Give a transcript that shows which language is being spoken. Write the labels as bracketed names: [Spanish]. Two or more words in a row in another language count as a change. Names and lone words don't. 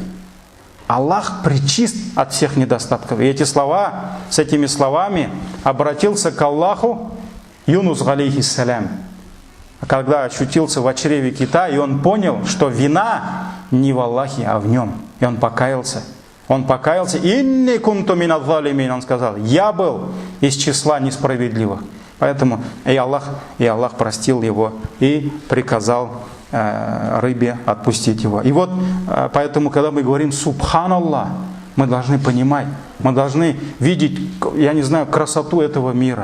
[Russian] Аллах пречист от всех недостатков. И с этими словами обратился к Аллаху Юнус алейхиссалям, когда очутился в чреве кита, и он понял, что вина не в Аллахе, а в нем. И он покаялся. [Arabic] «إني كنت من الظالمين», [Russian] он сказал, «Я был из числа несправедливых». Поэтому и Аллах простил его и приказал рыбе отпустить его. И вот поэтому, когда мы говорим «Субханаллах», мы должны понимать, мы должны видеть, я не знаю, красоту этого мира.